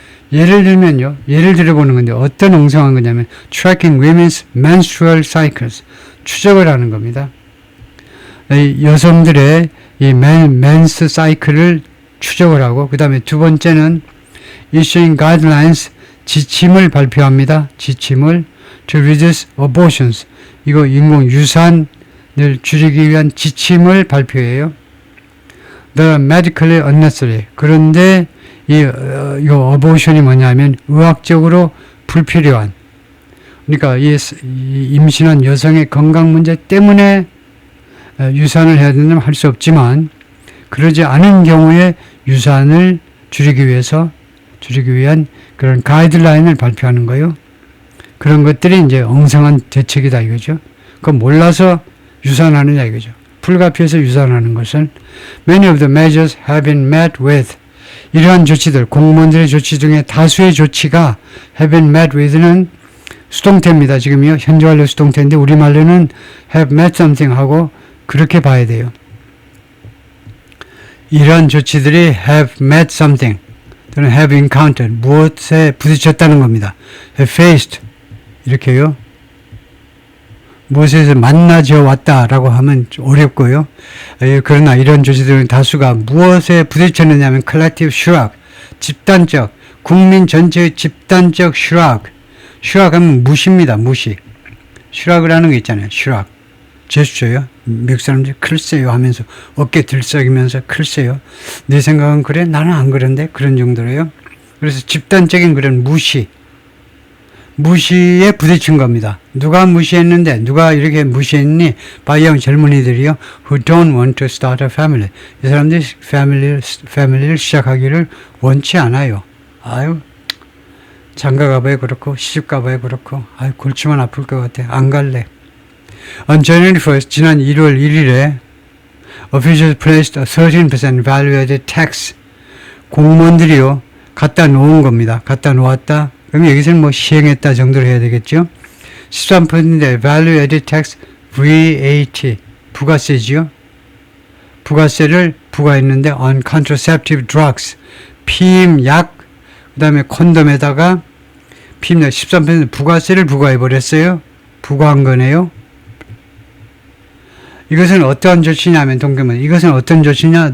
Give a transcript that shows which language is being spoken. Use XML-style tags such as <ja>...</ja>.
<ko>예를 들어보는 건데 어떤 엉성한 거냐면</ko> <en>tracking women's menstrual cycles.</en> <ko>추적을 하는 겁니다. 여성들의 이 men's cycle을 추적을 하고 그 다음에 두 번째는</ko> <en>issuing guidelines.</en> <ko>지침을 발표합니다. 지침을</ko> <en>to reduce abortions.</en> <ko>이거 인공 유산을 줄이기 위한 지침을 발표해요.</ko> <en>The medically unnecessary.</en> <ko>그런데 이 abortion이 뭐냐면 의학적으로 불필요한. 그러니까 이 임신한 여성의 건강 문제 때문에 유산을 해야 된다면 할 수 없지만 그러지 않은 경우에 유산을 줄이기 위한 그런 가이드라인을 발표하는 거예요. 그런 것들이 이제 엉성한 대책이다 이거죠. 그거 몰라서 유산하느냐 이거죠. 불가피해서 유산하는 것은</ko> <en>many of the measures have been met with.</en> <ko>이러한 조치들, 공무원들의 조치 중에 다수의 조치가</ko> <en>have been met with</en> <ko>는 수동태입니다. 지금요. 현재 완료 수동태인데 우리말로는</ko> <en>have met something</en> <ko>하고 그렇게 봐야 돼요. 이러한 조치들이</ko> <en>have met something</en> <ko>또는</ko> <en>have encountered</en> <ko>무엇에 부딪혔다는 겁니다.</ko> <en>have faced 이렇게요.</en> <ko>무엇에서 만나져 왔다라고 하면 어렵고요. 그러나 이런 조치들은 다수가 무엇에 부딪혔느냐 하면</ko> <en>collective shrug,</en> <ko>집단적, 국민 전체의 집단적 shrug. shrug 하면 무시입니다. 무시. shrug을 하는 거 있잖아요. shrug. 제스처요. 미국 사람들이 글쎄요 하면서 어깨 들썩이면서 글쎄요. 내 생각은 그래? 나는 안 그런데? 그런 정도로요. 그래서 집단적인 그런 무시에 부딪힌 겁니다. 누가 무시했는데 누가 이렇게 무시했니? 바이영 젊은이들이요.</ko> <en>Who don't want to start a family.</en> <ko>이 사람들이 패밀리를 시작하기를 원치 않아요. 아유 장가 가봐야 그렇고 시집 가봐야 그렇고 아유 골치만 아플 것 같아. 안 갈래.</ko> <en>On January 1st,</en> <ko>지난 1월 1일에</ko> <en>officials placed a 13% value-added tax.</en> <ko>공무원들이요 갖다 놓은 겁니다. 갖다 놓았다. 그럼 여기서는 뭐 시행했다 정도로 해야 되겠죠. 13%인데</ko> <en>value-added tax VAT</en> <ko>부가세지요. 부가세를 부과했는데</ko> <en>on contraceptive drugs</en> <ko>피임약 그 다음에 콘돔에다가 피임약 13% 부가세를 부과해버렸어요. 부과한 거네요. 이것은 어떠한 조치냐면 동계문 이것은 어떤 조치냐?</ko>